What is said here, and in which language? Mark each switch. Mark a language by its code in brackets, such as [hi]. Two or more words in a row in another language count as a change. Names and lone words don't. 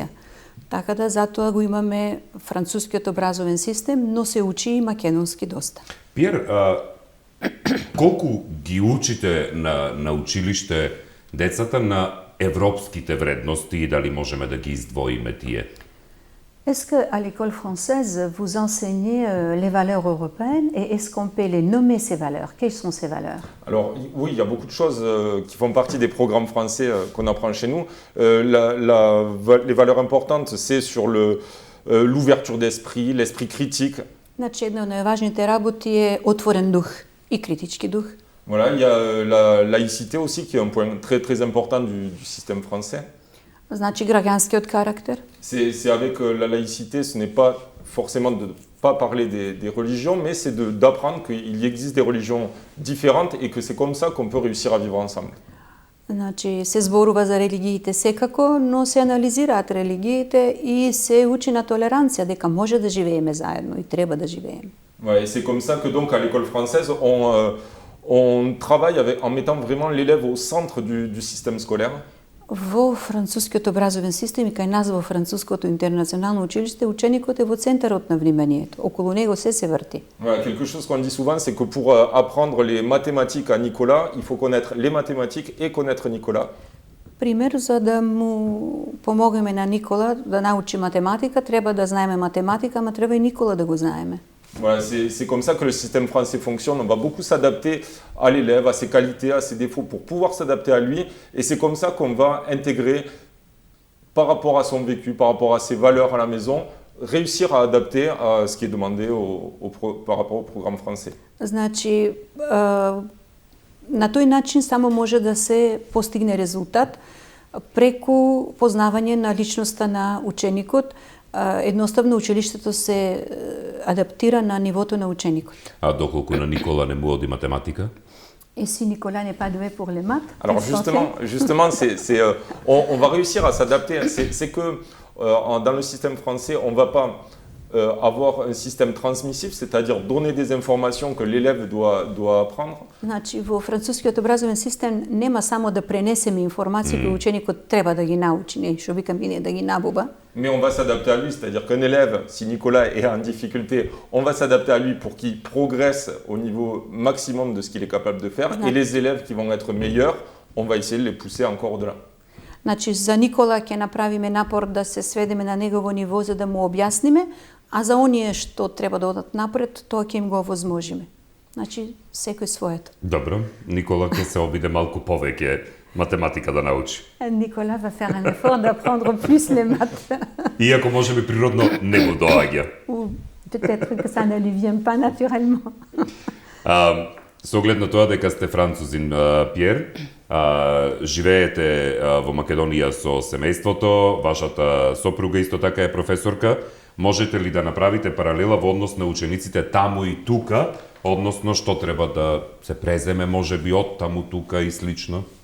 [mk] Така да затоа го имаме францускиот образовен систем, но се учи и македонски доста. Пиер, колку ги учите на училиште децата на европските вредности и дали можеме да ги издвоиме тие? [fr] Est-ce qu'à l'école française, vous enseignez les valeurs européennes et est-ce qu'on peut les nommer ces valeurs? Quelles sont ces valeurs? Alors oui, il y a beaucoup de choses qui font partie des programmes français qu'on apprend chez nous. Les valeurs importantes, c'est sur l'ouverture d'esprit, l'esprit critique. [mk] Значи, една од најважните работи е отворен дух и критички дух. [fr] Voilà, il y a la laïcité aussi qui est un point très très important du système français. [mk] Значи, граѓанскиот карактер. [fr] C'est avec la laïcité, ce n'est pas forcément de ne pas parler des religions, mais c'est d'apprendre qu'il existe des religions différentes et que c'est comme ça qu'on peut réussir à vivre ensemble. [mk] Значи, се зборува за религиите секако, но се анализираат религиите и се учи на толеранција, дека може да живееме заедно и треба да живееме. [fr] Ouais, et c'est comme ça que donc à l'école française, on travaille en mettant vraiment l'élève au centre du système scolaire. [mk] Во францускиот образовен систем и кај нас во француското интернационално училиште, ученикот е во центарот на вниманието. Околу него се врти. [fr] Voilà, quelque chose qu'on dit souvent, c'est que pour apprendre les mathématiques à Nicolas, il faut connaître les mathématiques et connaître Nicolas. [mk] Пример, за да му помогнеме на Никола да научи математика, треба да знаеме математика, ама треба и Никола да го знаеме. [fr] Voilà, c'est comme ça que le système français fonctionne. On va beaucoup s'adapter à l'élève, à ses qualités, à ses défauts pour pouvoir s'adapter à lui. Et c'est comme ça qu'on va intégrer, par rapport à son vécu, par rapport à ses valeurs à la maison, réussir à adapter à ce qui est demandé par rapport au programme français. [mk] Значи, на тој начин само може да се постигне резултат преку познавање на личноста на ученикот. Едноставно училиштето се адаптира на нивото на ученикот. А доколку на Никола не му оди математика? [fr] Et si Nicolas n'est pas doué pour les maths? Alors justement, on va réussir à s'adapter. C'est que dans le système français, on ne va pas avoir un système transmissif, c'est-à-dire donner des informations que l'élève doit apprendre. [mk] Значи, во францускиот образовен систем нема само да пренесеме информации кои ученикот треба да ги научи, не, што викам ние да ги набуба. [fr] Mais on va s'adapter à lui, c'est-à-dire qu'un élève, si Nicolas est en difficulté, on va s'adapter à lui pour qu'il progresse au niveau maximum de ce qu'il est capable de faire. Et les élèves qui vont être meilleurs, on va essayer de les pousser encore au-delà. [mk] Значи, за Никола ќе направиме напор да се сведеме на негово ниво за да му објасниме, а за оние што треба да одат напред, тоа ќе им го овозможиме. Значи, секој своето. Добро, Никола ќе се обиде малку повеќе математика да научи. [fr] Nicolas va faire un effort d'apprendre plus les maths. [mk] Иако може би природно не го доаѓа. [fr] Ou peut-être que ça ne lui vient pas naturellement. [mk] Со оглед на тоа дека сте французин, Пиер, живеете во Македонија со семејството, вашата сопруга исто така е професорка, можете ли да направите паралела во однос на учениците таму и тука, односно што треба да се преземе можеби од таму тука и слично?